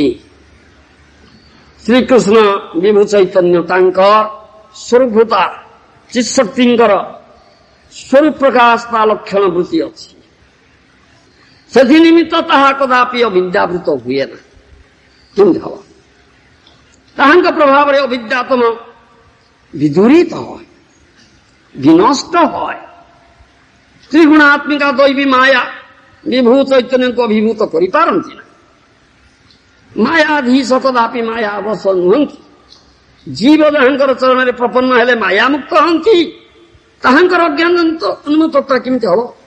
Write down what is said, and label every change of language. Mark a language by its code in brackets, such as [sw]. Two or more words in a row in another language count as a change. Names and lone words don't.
[or] ଶ୍ରୀକୃଷ୍ଣ ବିଭୁ ଚୈତନ୍ୟ ତାଙ୍କ ସ୍ୱରୂପତା ଚିତ୍ଶକ୍ତିଙ୍କର ସ୍ୱରୂପ ପ୍ରକାଶ ତା ଲକ୍ଷଣ ବୃତ୍ତି ଅଛି। ସେଥି ନିମିତ୍ତ ତାହା କଦାପି ଅବିଦ୍ୟାବୃତ ହୁଏ ନା। କେମିତି ହବ? ତାହାଙ୍କ ପ୍ରଭାବରେ ଅବିଦ୍ୟାତମ ବିଦୂରିତ [bn] হয়, বিনষ্ট হয়। [or] ତ୍ରିଗୁଣାତ୍ମିକା ଦୈବୀ ମାୟା ବିଭୁ ଚୈତନ୍ୟଙ୍କୁ ଅଭିଭୂତ କରିପାରନ୍ତି ନା। ମାୟାଧୀଶ କଦାପି ମାୟା ଅବଶ ନୁହନ୍ତି। ଜୀବ ଯାହାଙ୍କର ଚରଣରେ ପ୍ରପନ୍ନ ହେଲେ ମାୟାମୁକ୍ତ ହନ୍ତି। ତାହାଙ୍କର ଅଜ୍ଞାନ ଉନ୍ମତ୍ତତା କେମିତି ହବ?